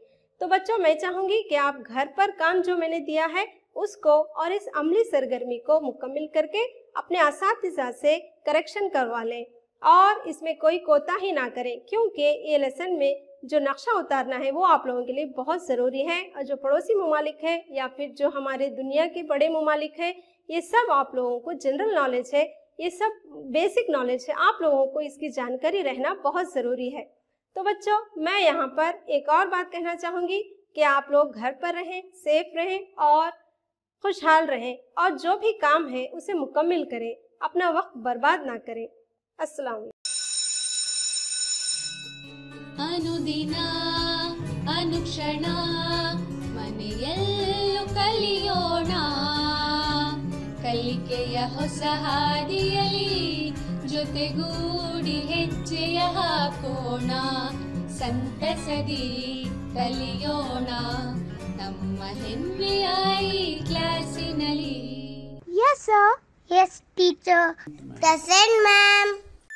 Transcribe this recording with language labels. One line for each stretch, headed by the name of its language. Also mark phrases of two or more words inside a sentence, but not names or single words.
Urdu: تو بچوں میں چاہوں گی کہ آپ گھر پر کام جو میں نے دیا ہے اس کو اور اس عملی سرگرمی کو مکمل کر کے اپنے اساتذہ سے کریکشن کروا لیں اور اس میں کوئی کوتاہی نہ کریں، کیونکہ یہ لیسن میں جو نقشہ اتارنا ہے وہ آپ لوگوں کے لیے بہت ضروری ہے، اور جو پڑوسی ممالک ہے یا پھر جو ہمارے دنیا کے بڑے ممالک ہیں، یہ سب آپ لوگوں کو
English: general knowledge
Urdu: ہے، یہ سب
English: basic knowledge
Urdu: ہے، آپ لوگوں کو اس کی جانکاری رہنا بہت ضروری ہے۔ تو بچوں میں یہاں پر ایک اور بات کہنا چاہوں گی کہ آپ لوگ گھر پر رہیں، سیف رہیں اور خوشحال رہیں، اور جو بھی کام ہے اسے مکمل کریں، اپنا وقت برباد نہ کریں۔
Arabic: السلام علیکم۔
Kannada: ಅನುದಿನ ಅನುಕ್ಷಣ ಮನೆಯಲ್ಲೂ ಕಲಿಯೋಣ, ಕಲಿಕೆಯ ಹೊಸ ಹಾದಿಯಲಿ ಜೊತೆಗೂಡಿ ಹೆಜ್ಜೆಯ ಹಾಕೋಣ, ಸಂತಸದಿ ಕಲಿಯೋಣ ನಮ್ಮ ಹೆಮ್ಮೆಯ ಈ ಕ್ಲಾಸಿನಲ್ಲಿ।
English: Yes, sir. Yes, teacher. Present, ma'am.